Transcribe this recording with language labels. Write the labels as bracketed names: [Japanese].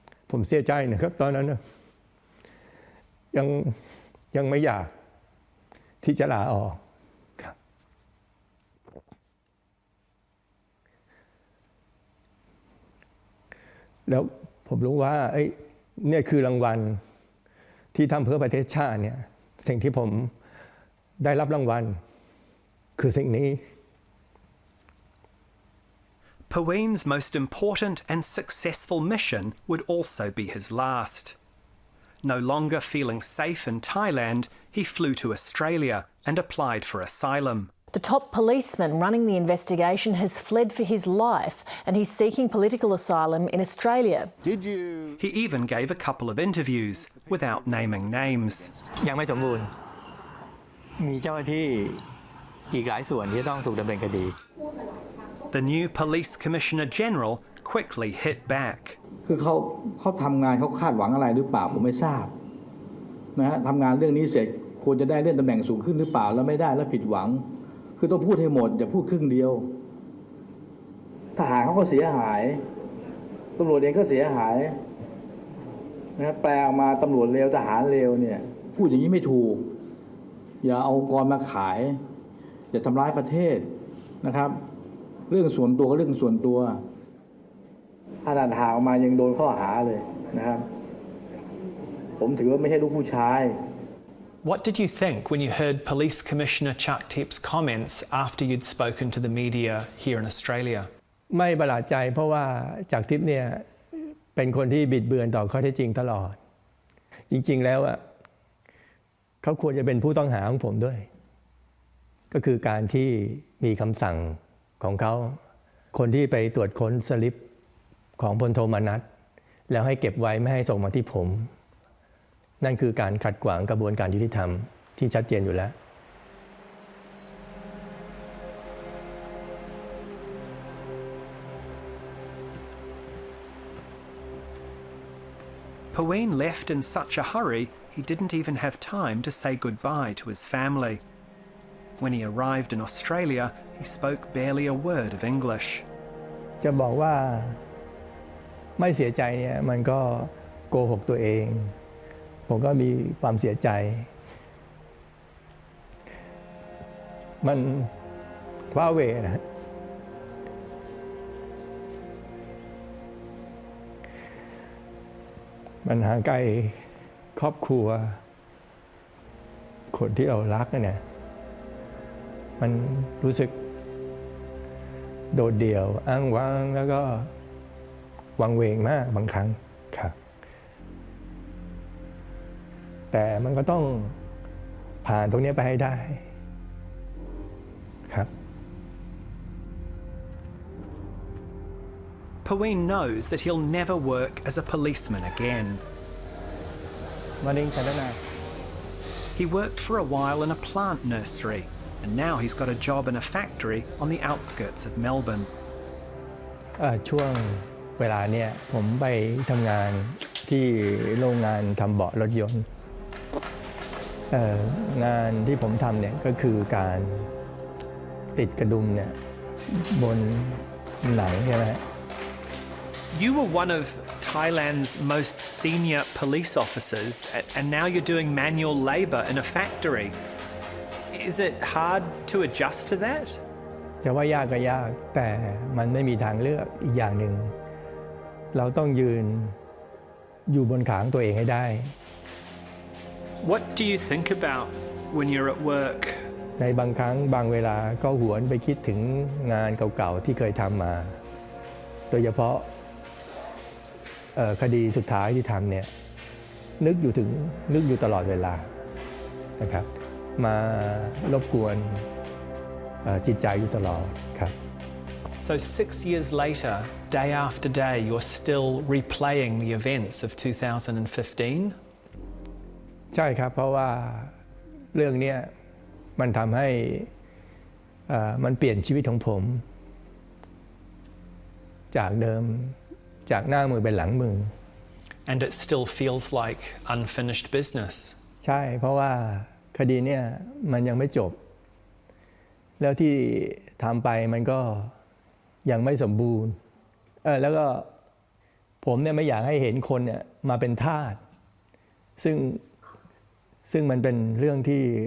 [Thai] ผมเสียใจนะครับตอนนั้นยังไม่อยากที่จะลาออกครับแล้วผมรู้ว่าเนี่ยคือรางวัลที่ทำเพื่อประเทศชาติเนี่ยสิ่งที่ผมได้รับรางวัลคือสิ่งนี้ [English] Pawin's most important and successful mission would also be his last. No longer feeling safe in Thailand, he flew to Australia and applied for asylum. The top policeman running the investigation has fled for his life and he's seeking political asylum in Australia. He even gave a couple of interviews without naming names. [Thai] ยังไม่สมบูรณ์มีเจ้าหน้าที่อีกหลายส่วนที่ต้องถูกดำเนินคดี [English] The new police commissioner general quickly hit back. [Thai] คือเขาทำงานเขาคาดหวังอะไรหรือเปล่าผมไม่ทราบนะฮะทำงานเรื่องนี้เสร็จควรจะได้เลื่อนตำแหน่งสูงขึ้นหรือเปล่าแล้วไม่ได้แล้วผิดหวังคือต้องพูดให้หมดอย่าพูดครึ่งเดียว ทหารเขาก็เสียหายตำรวจเองก็เสียหายนะแปลออกมาตำรวจเลวทหารเลวเนี่ยพูดอย่างนี้ไม่ถูกอย่าเอาองค์กรมาขายอย่าทำร้ายประเทศนะครับเรื่องส่วนตัวก็เรื่องส่วนตัวถ้าหาออกมายังโดนข้อหาเลยนะครับผมถือว่าไม่ใช่ลูกผู้ชาย [English] What did you think when you heard Police Commissioner Chaktip's comments after you'd spoken to the media here in Australia? [Thai] ไม่ประหลาดใจเพราะว่าจากทิพย์เนี่ยเป็นคนที่บิดเบือนต่อข้อเท็จจริงตลอดจริงๆแล้วอ่ะเขาควรจะเป็นผู้ต้องหาของผมด้วยก็คือการที่มีคำสั่งของเขาคนที่ไปตรวจค้นสลิปของพลโทมนัสแล้วให้เก็บไว้ไม่ให้ส่งมาที่ผมนั่นคือการขัดขวางกระบวนการยุติธรรมที่ชัดเจนอยู่แล้ว [English] Paween left in such a hurry he didn't even have time to say goodbye to his family. When he arrived in Australia, he spoke barely a word of English. [Thai] จะบอกว่าไม่เสียใจเนี่ยมันก็โกหกตัวเองผมก็มีความเสียใจมันว้าเหวนะ มันห่างไกลครอบครัวคนที่เรารักเนี่ยมันรู้สึกโดดเดี่ยวอ้างว้างแล้วก็วังเวงมากบางครั้งครับแต่มันก็ต้องผ่านตรงนี้ไปให้ได้ครับ [English] Paween knows that he'll never work as a policeman again. He worked for a while in a plant nursery, and now he's got a job in a factory on the outskirts of Melbourne. [Thai] ช่วงเวลาเนี่ยผมไปทำงานที่โรงงานทำเบาะรถยนต์งานที่ผมทำเนี่ยก็คือการติดกระดุมเนี่ยบนหนังใช่ไหม [English] You were one of Thailand's most senior police officers, and now you're doing manual labour in a factory. Is it hard to adjust to that? [Thai] จะว่ายากก็ยากแต่มันไม่มีทางเลือกอีกอย่างหนึ่งเราต้องยืนอยู่บนขาของตัวเองให้ได้ [English] What do you think about when you're at work? [Thai] ในบางครั้งบางเวลาก็หวนไปคิดถึงงานเก่าๆที่เคยทำมาโดยเฉพาะคดีสุดท้ายที่ทำเนี่ยนึกอยู่ตลอดเวลานะครับมารบกวนจิตใจอยู่ตลอดครับ [English] So 6 years later, day after day, you're still replaying the events of 2015? [Thai] ใช่ครับเพราะว่าเรื่องนี้มันทำให้มันเปลี่ยนชีวิตของผมจากเดิมจากหน้ามือเป็นหลังมือ [English] And it still feels like unfinished business. [Thai] ใช่เพราะว่าคดีเนี่ยมันยังไม่จบแล้วที่ทำไปมันก็ยังไม่สมบูรณ์แล้วก็ผมเนี่ยไม่อยากให้เห็นคนเนี่ยมาเป็นทาสซึ่งมันเป็นเรื่องที่